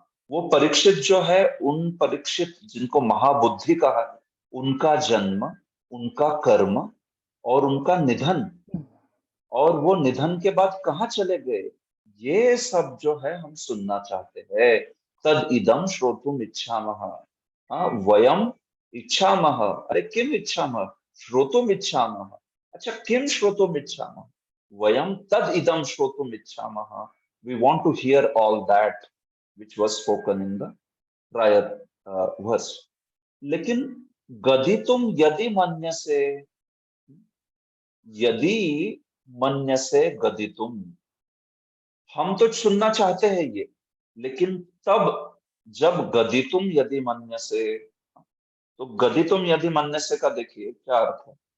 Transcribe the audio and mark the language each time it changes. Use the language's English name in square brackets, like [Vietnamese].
[Hindi] वो परीक्षित जो है, उन परीक्षित जिनको महाबुद्धि कहा है, उनका जन्म, उनका कर्म और उनका निधन, और वो निधन के बाद कहाँ चले गए, ये सब जो है हम सुनना चाहते हैं। [Sanskrit] तद इदम श्रोतुम इच्छामः। हाँ, वयम इच्छामः। अरे किम इच्छामः? श्रोतुम इच्छामः। अच्छा किम श्रोतुम इच्छामः? वयम तद इदम श्रोतुम इच्छामः। [English] We want to hear all that which was spoken in the prior verse. [Hindi] लेकिन [Sanskrit] गदितुम यदि मन्यसे, यदि मन्यसे गदितुम, [Hindi] हम तो सुनना चाहते हैं ये, लेकिन तब जब [Sanskrit] गदितुम यदि मन्यसे, [Hindi] तो [Sanskrit] गदितुम यदि मन्यसे [Hindi] का देखिए क्या अर्थ है।